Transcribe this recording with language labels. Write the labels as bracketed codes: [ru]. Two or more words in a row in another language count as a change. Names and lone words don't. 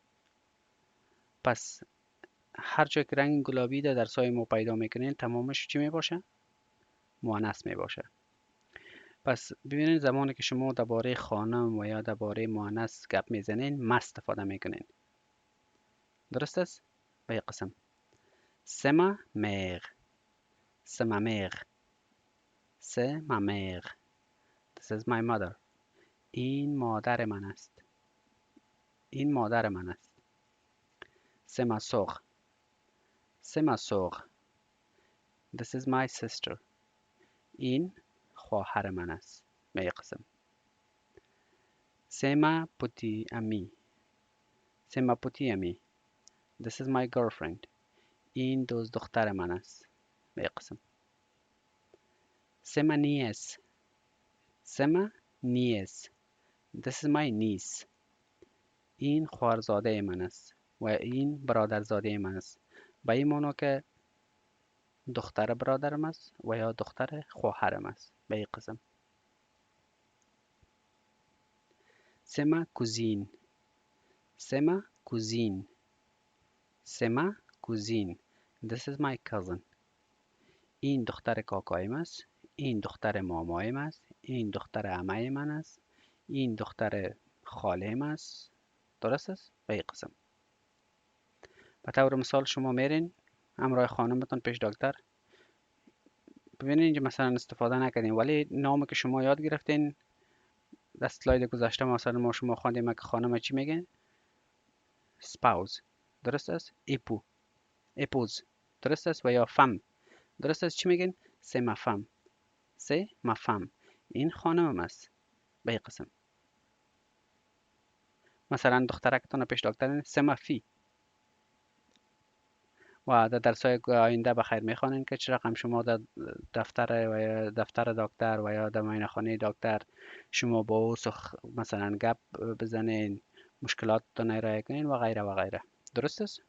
[fa] پس هر جا که رنگ گلابی در سایه ما پیدا میکنین تمامش چی میباشه؟ مؤنث میباشه. پس ببینین زمانی که شما درباره خانم و یا درباره مؤنث گپ میزنین ما استفاده میکنین. درست است؟ به این قسم [fr] c'est ma mère. C'est ma mère. C'est ma mère. [en] This is my mother. [fa] این مادر من است. این مادر من است. [fr] C'est ma soeur. C'est ma soeur. [en] This is my sister. [fa] این خواهر من است. به این قسم [fr] C'est ma petite amie. C'est ma petite amie. [en] This is my girlfriend. [fa] این دوست دختر من است. به این قسم [fr] C'est ma nièce. C'est ma nièce. [en] This is my niece. [fa] این خواهرزاده من است و این برادرزاده من است. به این معنی که دختر برادرم است و یا دختر خواهرم است. به این قسم [fr] C'est ma cousine. C'est ma cousine. C'est ma cousine. [en] This is my cousin. [fa] این دختر کاکایم است. این دختر مامایم است. این دختر عمه من است. این دختر خاله‌ام است. درست است؟ به این قسم به طور مثال شما میرین همراه خانمتون پیش دکتر. ببینید اینجا مثلا استفاده نکردین ولی نامی که شما یاد گرفتین در اسلاید گذشته مثلا ما شما خواندیم که خانم چی میگن؟ spouse. درست است؟ اپو. اپوز. درست است؟ و یا فم. درست است؟ چی میگن؟ [fr] c'est ma femme. c'est ma femme. [fa] این خانمم است. به این قسم مثلا دخترکتون پیش دکتر [fr] c'est ma fille. [fa] و در درس‌های آینده بخیر میخوانین که چرا هم شما در دفتر دکتر و یا در معاینه‌خانه دکتر شما با او مثلا گپ بزنین، مشکلاتتون ارائه کنین و غیره و غیره. درست است؟